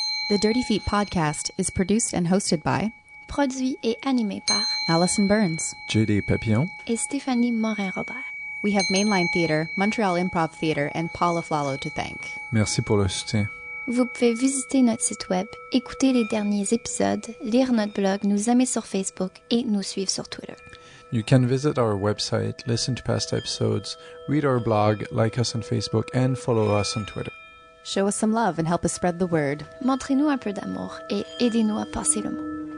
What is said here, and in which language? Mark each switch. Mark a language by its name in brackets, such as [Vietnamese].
[English] The Dirty Feet podcast is produced and hosted by [French] Produit et animé par Alison Burns, JD Papillon, et Stéphanie Morin-Robert. [English] We have Mainline Theatre, Montreal Improv Theatre, and Paula Flalo to thank. [French] Merci pour le soutien. Vous pouvez visiter notre site web, écouter les derniers épisodes, lire notre blog, nous aimer sur Facebook et nous suivre sur Twitter. [English] You can visit our website, listen to past episodes, read our blog, like us on Facebook, and follow us on Twitter. Show us some love and help us spread the word. [French] Montrez-nous un peu d'amour et aidez-nous à passer le mot.